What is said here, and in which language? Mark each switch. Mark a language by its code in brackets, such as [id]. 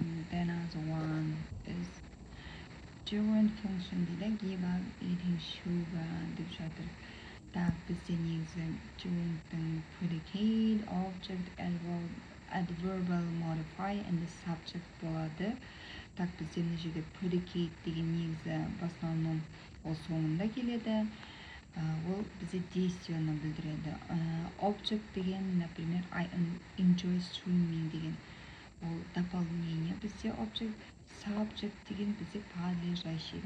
[en] Then another one is gerund function did give up eating sugar [kk] деп жатыр. Так, бізде негізі gerundтың predicate, object, adverbial modify and the subject болады. Так, бізде мына жерде predicate деген негізі [ru] в основном [kk] ол соңында келеді. Ол бізде действияны білдіреді. Object деген, например, [en] I enjoy swimming [kk] деген. Ол дополнение бізде object. Subject деген бізде подлежащий.